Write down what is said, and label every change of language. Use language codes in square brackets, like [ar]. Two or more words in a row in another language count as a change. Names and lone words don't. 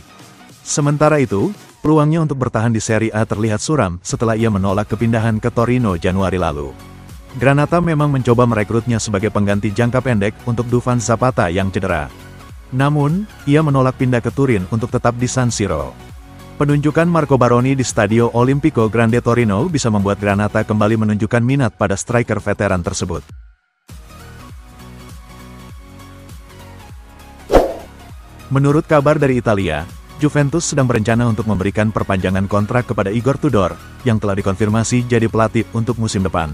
[id] Sementara itu, peluangnya untuk bertahan di Serie A terlihat suram setelah ia menolak kepindahan ke Torino Januari lalu. Granata memang mencoba merekrutnya sebagai pengganti jangka pendek untuk Dufan Zapata yang cedera. Namun, ia menolak pindah ke Turin untuk tetap di San Siro. Penunjukan Marco Baroni di Stadio Olimpico Grande Torino bisa membuat Granata kembali menunjukkan minat pada striker veteran tersebut. Menurut kabar dari Italia, Juventus sedang berencana untuk memberikan perpanjangan kontrak kepada Igor Tudor, yang telah dikonfirmasi jadi pelatih untuk musim depan.